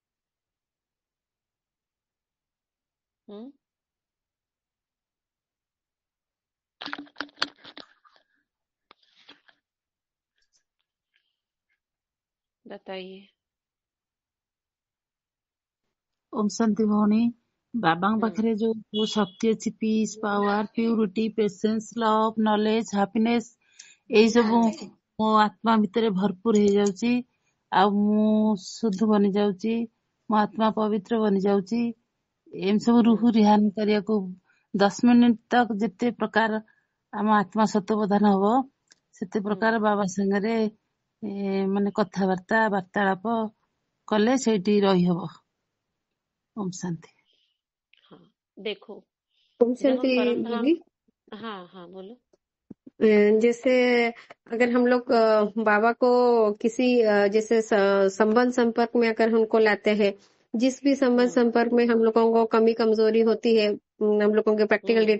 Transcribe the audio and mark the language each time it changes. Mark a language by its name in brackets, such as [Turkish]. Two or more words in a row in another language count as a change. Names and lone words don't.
[Hindi] बताइए। ओम शांति भौणी। [Odia] बाबाଙ୍କ ପାଖରେ ଯୋଉ ଶକ୍ତି ଅଛି, [English] peace, power, purity, patience, love, knowledge, happiness, [Odia] ଏଇ ସବୁ ମୋ ଆତ୍ମା ଭିତରେ ଭରପୁର ହେଇଯାଉଛି। ଆଉ ମୁଁ ଶୁଦ୍ଧ ବନି ଯାଉଛି, ମୋ ଆତ୍ମା ପବିତ୍ର ବନି ଯାଉଛି। ଏମିତି ସବୁ ରୁହୁ ରିହାନ କରିବାକୁ 10 ମିନିଟ ତକ ଯେତେ ପ୍ରକାର ଆମ ଆତ୍ମା ସତବୋଧନ ହବ, ସେତେ ପ୍ରକାର ବାବା ସାଙ୍ଗରେ ମାନେ କଥାବାର୍ତ୍ତା, ବାର୍ତ୍ତାଳାପ କଲେ ସେଇଠି ରହିହବ। [Hindi] ओम शांति। हाँ, देखो, ओम शांति दीदी। हाँ बोलो। जैसे अगर हम लोग बाबा को किसी जैसे संबंध संपर्क में अगर हमको लाते हैं, जिस भी संबंध संपर्क में हम लोगों को कमी कमजोरी होती है हम लोगों के [English] practical day to